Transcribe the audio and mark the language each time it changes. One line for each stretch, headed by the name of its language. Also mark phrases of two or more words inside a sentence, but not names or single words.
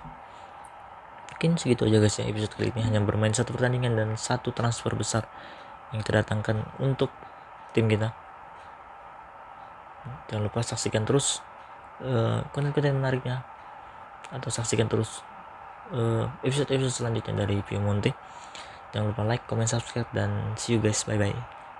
Indonesian: Mungkin segitu aja guys ya episode kali ini, hanya bermain 1 pertandingan dan 1 transfer besar yang kita datangkan untuk tim kita. Jangan lupa saksikan terus konten-konten menariknya, atau saksikan terus episode-episode selanjutnya dari Piemonte. Jangan lupa
English: like, comment, subscribe,
Indonesian: dan
English: see you guys, bye bye.